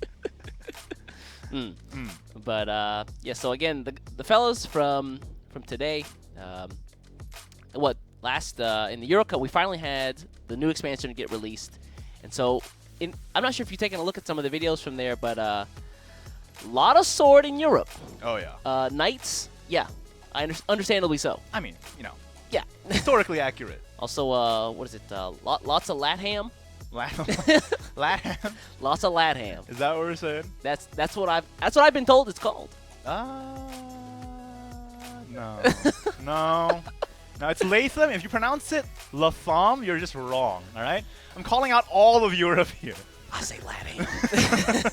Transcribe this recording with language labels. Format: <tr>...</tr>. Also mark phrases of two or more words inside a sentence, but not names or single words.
<en>But yeah, so again, the fellas from today, in the Euro Cup, we finally had the new expansion get released, and so I'm not sure if you've taken a look at some of the videos from there, but a lot of sword in Europe. Oh yeah. Knights, yeah, understandably so. I mean, you know, yeah, historically accurate. Also, what is it? Lots of lat ham. Lat ham. Lots of lat ham. Is that what we're saying? That's what I've been told it's called. No. No. No, it's Latham. If you pronounce it Latham, you're just wrong, all right? I'm calling out all of Europe here. I say lat ham.</en>